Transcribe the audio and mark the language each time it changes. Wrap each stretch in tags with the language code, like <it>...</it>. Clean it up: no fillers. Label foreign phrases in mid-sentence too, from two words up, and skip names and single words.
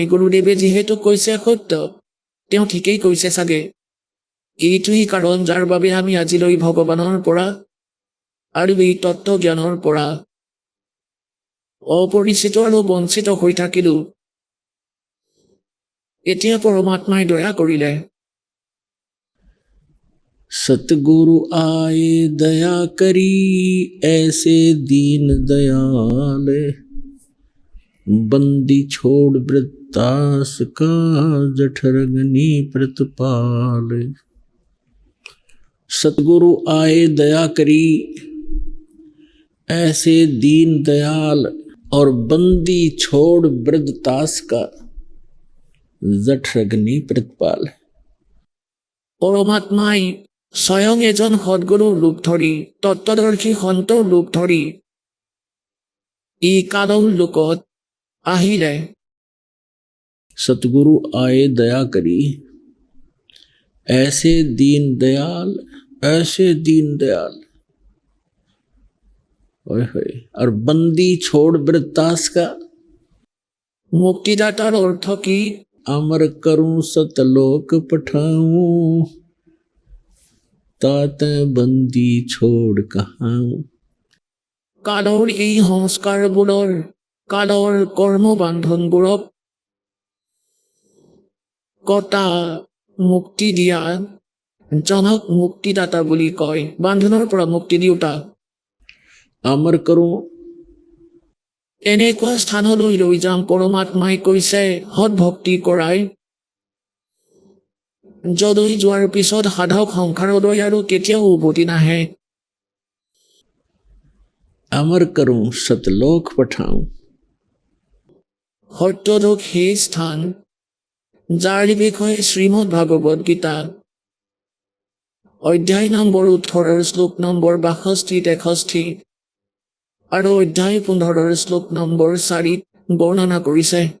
<as>গুৰুদেৱে যিহেতু কৈছে সত্য, তেওঁ ঠিকেই কৈছে চাগে। এইটোৱেই কাৰণ যাৰ বাবে আমি আজিলৈ ভগৱানৰ পৰা আৰু এই তত্ত্ব জ্ঞানৰ পৰা অপৰিচিত আৰু বঞ্চিত হৈ থাকিলো। এতিয়া পৰমাত্মাই দয়া কৰিলে।</as> <hi>सतगुरु आए दया करी ऐसे दीन दयाल, बंदी छोड़ वृत्तास का जठरगनी प्रतिपाल। सतगुरु आए दया करी ऐसे दीन दयाल, और बंदी छोड़ वृद्धतास का जठरगनी प्रतिपाल।</hi> <as>পৰমাত্মাই স্বয়ং এজন সদগুৰুৰ ৰূপ ধৰি, তত্ত্বদৰ্শী সন্তৰ ৰূপ ধৰি এই কালৰ লোকত আহিলে।</as> <hi>सतगुरु आए दया करी ऐसे दीन दयाल, ऐसे दीन दयाल, ओए होए, और बंदी छोड़ वृत्तास का।</hi> <as>মুক্তিদাতাৰ অৰ্থ কি?</as> <hi>अमर करूं सतलोक पठाऊं, ताते बंदी छोड़ कहाऊं।</hi> <as>কালৰ এই সংস্কাৰবোৰৰ, কালৰ কৰ্মবান্ধনবোৰক কটা মুক্তি দিয়া জনক মুক্তিদাতা বুলি কয়। বান্ধনৰ পৰা মুক্তি দিওঁতা।</as> <hi>अमर करूं,</hi> <as>এনেকুৱা স্থানলৈ লৈ যাম পৰমাত্মাই কৈছে সৎ ভক্তি কৰাই, যলৈ যোৱাৰ পিছত সাধক সংসাৰলৈ আৰু কেতিয়াও উভতি নাহে।</as> <hi>अमर करूं सतलोक पठाऊं।</hi> <as>সত্যলোক সেই স্থান যাৰ বিষয়ে শ্ৰীমদ ভাগৱত গীতা অধ্যায় নম্বৰ 18 শ্লোক নম্বৰ 62-63 আৰু অধ্যায় 15 শ্লোক নম্বৰ 4 বৰ্ণনা কৰিছে।</as>